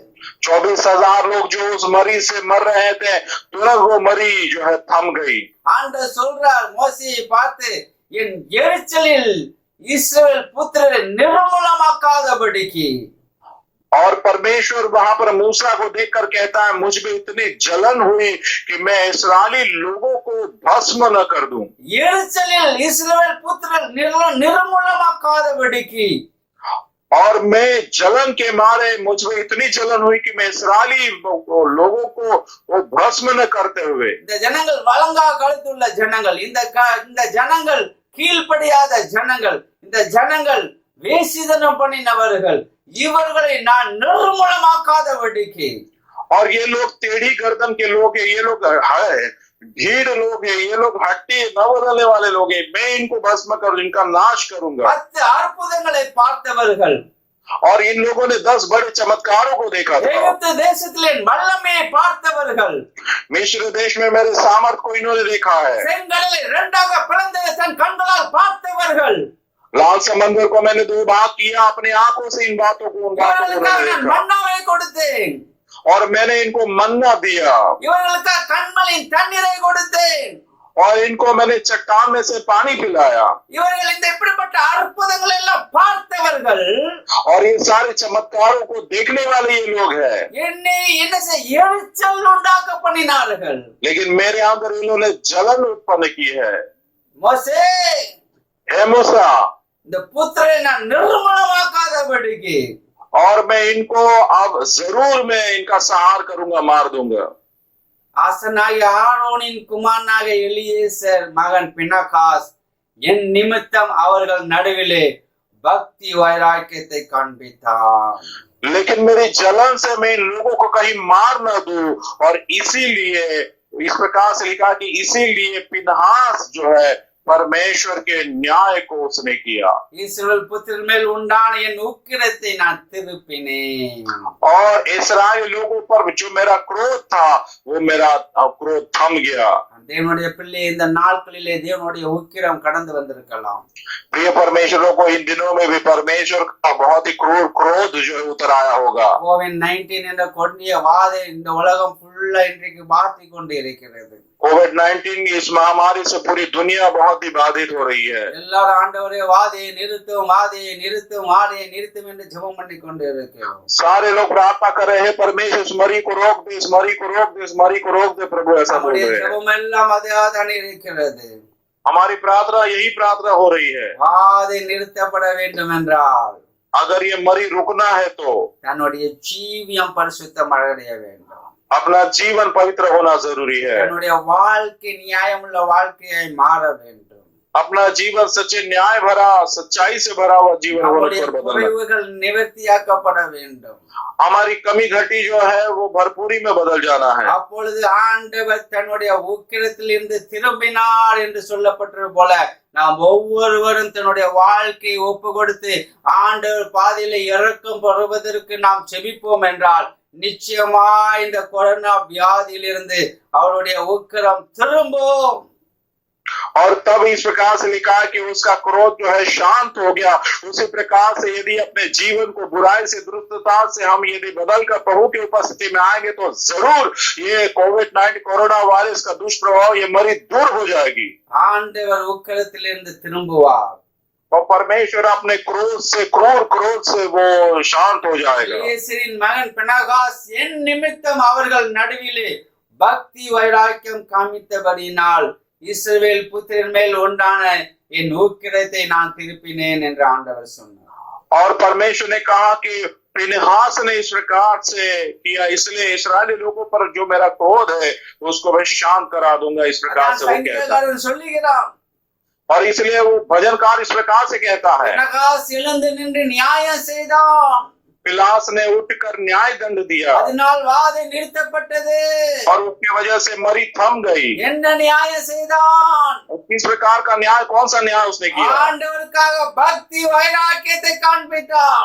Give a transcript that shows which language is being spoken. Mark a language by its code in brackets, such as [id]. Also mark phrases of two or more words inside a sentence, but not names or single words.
[hi] 24,000 लोग जो उस मरी से मर रहे थे तुरंत वो मरी जो है थम गई। [ta] ஆண்டவர் சொல்றார் மோசேயை பார்த்து, என் எரிச்சலில் இஸ்ரவேல் புத்திரரை நிர்மூலமாக்காதபடிக்கு. [hi] और परमेश्वर वहां पर मूसा को देखकर कहता है मुझ में इतनी जलन हुई कि मैं इस्राएली लोगों को भस्म न कर दूं। [ta] எரிச்சலில் இஸ்ரவேல் புத்திரர் நிர்மூலமாக்காதபடிக்கு. [hi] और मैं जलन के मारे मुझ में इतनी जलन हुई कि मैं इस्राएली लोगों को वो भस्म न करते हुए। [ta] இந்த ஜனங்கள் வலங்கா கழுத்துள்ள ஜனங்கள், இந்த ஜனங்கள் கீழ்ப்படியாத ஜனங்கள், இந்த ஜனங்கள் வேசித்தனம் பண்ணினவர்கள், இவர்களை நான் நிர்மூலமாக்காதபடிக்கு. [hi] और ये लोग टेढ़ी गर्दन के लोग हैं, ये लोग ढीठ लोग हैं, ये लोग हट्टी न बदलने वाले लोग हैं, मैं इनको भस्म कर इनका नाश करूंगा। [ta] 10 अற்புதங்களை பார்த்தவர்கள் [hi] और इन लोगों ने 10 बड़े चमत्कारों को देखा था। [ta] எகிப்து தேசத்திலே வல்லமையை பார்த்தவர்கள், [hi] मिस्र देश में मेरे सामर्थ को इन्होंने देखा है। [ta] செங்கடலை இரண்டாக பிளந்ததை தன் கண்களால் பார்த்தவர்கள், [hi] लाल समंदर को मैंने 2 भाग किया, अपने आंखों से इन बातों को उन बातों को देखा। [ta] மன்னாவை கொடுத்தேன், [hi] और मैंने इनको मन्ना दिया [ta] இவர்களுக்கு கண்மலையின் தண்ணீரை கொடுத்தேன். [hi] और इनको मैंने चट्टान में से पानी पिलाया [ta] இவர்கள் இந்த இப்படிப்பட்ட அற்புதங்கள் எல்லாம் பார்த்தவர்கள் [hi] और ये सारे चमत्कारों को देखने वाले ये लोग हैं [ta] என்னை என்ன செய்ய எரிச்சல் உண்டாக்க பண்ணினார்கள். [hi] लेकिन मेरे अंदर इन्होंने जलन उत्पन्न की है। [ta] மோசே [hi] हे मूसा [ta] இந்த புத்திரை நான் நிர்மூலமாக்காதபடிக்கு [hi] और मैं इनको अब जरूर मैं इनका संहार करूंगा, मार दूंगा। [ta] ஆசனாகிய ஆரோனின் குமாரனாக எலியேசர் மகன் பினகாஸ் என் நிமித்தம் அவர்கள் நடுவிலே பக்தி வைராக்கியத்தை காண்பித்தான். [hi] लेकिन मेरी जलन से मैं इन लोगों को कहीं मार न दूं और इसीलिए इस प्रकार से लिखा कि इसीलिए पिनहास जो है परमेश्वर के न्याय को उसने किया [ta] இஸ்ரவேல் புத்திரர் மேல் உண்டான என் உக்கிரத்தை நான் திருப்பினேன். [hi] और इस्राएल लोगों पर जो मेरा क्रोध था वो मेरा क्रोध थम गया। [ta] தேவனுடைய பிள்ளை இந்த நாட்களிலே தேவனுடைய உக்கிரம் கடந்து வந்திருக்கலாம். [hi] प्रिय परमेश्वरों को इन दिनों में भी परमेश्वर का बहुत ही क्रूर क्रोध जो है उतर आया होगा। [ta] COVID-19 என்ற கொடிய வாதை இந்த உலகம் ஃபுல்லா இன்றைக்கு பாத்தி கொண்டு இருக்கிறது. [hi] कोविड-19 की इस महामारी से पूरी दुनिया बहुत ही बाधित हो रही है। [ta] எல்லாரும் ஆண்டவரே வாதையை நிறுத்தும், வாதையை நிறுத்தும், வாதையை நிறுத்தும் என்று ஜெபம் பண்ணி கொண்டு இருக்கிறோம். [hi] सारे लोग प्रार्थना कर रहे हैं, परमेश्वर इस मरी को रोक दे, इस मरी को रोक दे, इस मरी को रोक दे, प्रभु ऐसा बोल [ta] நம்முடைய [hi] रहे हैं। [ta] ஜெபம் எல்லாம் அதைதான் இருக்கிறது. [hi] हमारी प्रार्थना यही प्रार्थना हो रही है। [ta] வாதை நிறுத்தப்பட வேண்டும் என்றால் [hi] अगर ये मरी रुकना है तो [ta] தன்னுடைய ஜீவியம் பரிசுத்தம் அடைய வேண்டும். [hi] अपना जीवन पवित्र होना जरूरी है। [ta] தன்னுடைய வாழ்க்கை நியாயமுள்ள வாழ்க்கையை மாற வேண்டும். [hi] अपना जीवन सच्चे न्याय भरा, सच्चाई से भरा हुआ जीवन होने [ta] நம்முடைய [hi] पर बदलना। [ta] குறைவுகள் நிவர்த்தியாக்கப்பட வேண்டும். [hi] हमारी कमी घटी जो है वो भरपूरी में बदल जाना है। [ta] அப்பொழுது ஆண்டவர் தன்னுடைய உக்கிரத்திலிருந்து திரும்பினார் என்று சொல்லப்பட்டது போல நாம் ஒவ்வொருவரும் தன்னுடைய வாழ்க்கையை ஒப்பு கொடுத்து ஆண்டவர் பாதையில இறக்கம் பெறுவதற்கு நாம் செபிப்போம் என்றால் நிச்சயமா இந்த கொரோனா வியாதியிலிருந்து அவருடைய உக்கிரம் திரும்பும். [hi] और तब इस प्रकार से लिखा है कि उसका क्रोध जो है शांत हो गया। उसी प्रकार से यदि अपने जीवन को बुराई से, दुष्टता से हम यदि बदल कर प्रभु की उपस्थिति में आएंगे तो जरूर ये कोविड-19 कोरोना वायरस का दुष्प्रभाव, ये मरी दूर हो जाएगी [ta] ஆண்டவர் உக்கிரத்திலிருந்து திரும்புவார். [hi] और परमेश्वर अपने क्रोध से, क्रूर क्रोध से वो शांत हो जाएगा। [ta] எலியேசரின் மகன் பினகாஸ் என் நிமித்தம் அவர்கள் நடுவிலே பக்தி வைராக்கியம் காமித்தபடியினால் இஸ்ரவேல் புத்திரன் மேல் உண்டான என் உக்கிரத்தை நான் திருப்பினேன் என்று ஆண்டவர் சொன்னார். [hi] और परमेश्वर ने कहा कि फिनहास ने इस प्रकार से किया, इसलिए इस्राएली लोगों पर जो मेरा क्रोध है उसको मैं शांत करा दूंगा। इस प्रकार से वो कहता है [ta] சங்கீதக்காரன் சொல்லுகிறான், [hi] और इसलिए वो भजनकार इस प्रकार से कहता है, [ta] பினகாஸ் எழுந்து நின்று நியாயம் செய்தான், [hi] पिलास ने उठकर न्याय दंड दिया [ta] அதனால் வாதை நிறுத்தப்பட்டது. [hi] और उसकी वजह से मरी थम गई। [ta] என்ன நியாயம் செய்தான்? [hi] किस प्रकार का न्याय, कौन सा न्याय उसने किया? [ta] ஆண்டவருக்காக பக்தி வைராக்கியத்தை காண்பித்தான்.